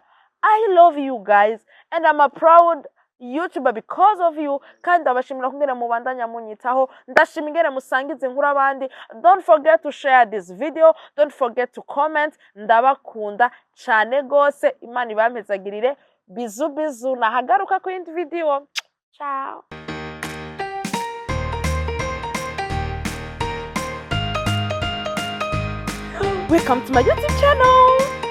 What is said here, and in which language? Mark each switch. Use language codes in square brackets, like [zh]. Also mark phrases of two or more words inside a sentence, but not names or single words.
[en] I love you guys and I'm a proud YouTuber because of you. [rn] Kandi abashimira kungera mu bandanya munyitaho, ndashima ingere musangize inkuru abandi. [en] Don't forget to share this video, don't forget to comment. [rn] Ndabakunda cyane gose, Imana ibampezagirire. Bizu bizu, nahagaruka ku yindi video. Ciao. [en] Welcome to my YouTube channel.